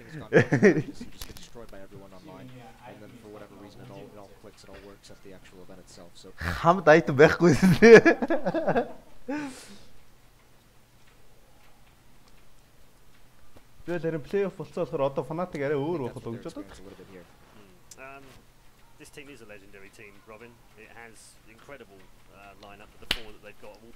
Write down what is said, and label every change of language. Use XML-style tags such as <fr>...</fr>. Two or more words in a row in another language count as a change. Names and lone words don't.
<mn>Хамт айтам байхгүй юм. Би л харин плей-офф болцоо болохоор одоо фанатик арай өөр болох гэж боддог.</mn> <en>This team is a legendary team, Robin. It has incredible lineup for the four that they've got.</en>